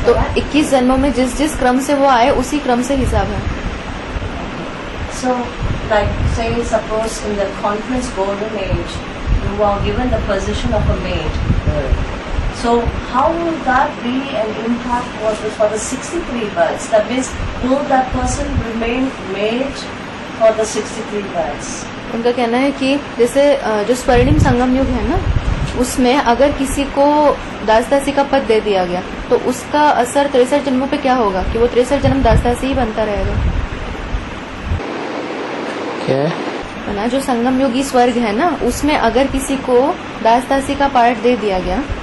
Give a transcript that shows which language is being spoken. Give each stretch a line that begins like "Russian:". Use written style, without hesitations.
Hindi: तो 21 जन्मों में जिस क्रम से वो आए उसी क्रम से हिसाब है.
English: So, like say suppose in the conference golden age, you are given the position of a maid. So how will that be an impact for the 63 births? That means will that person remain maid for the 63 births?
Hindi: उनका कहना है कि जैसे जो स्वर्णिम संगम युग है ना, उसमें अगर किसी को दास दासी का पद दे दिया गया तो उसका असर 63 जन्मों पे क्या होगा कि वो 63 जन्म दास दासी ही बनता रहेगा. क्या है ना, जो संगम युगी स्वर्ग है ना, उसमें अगर किसी को दास दासी का पार्ट दे दिया गया,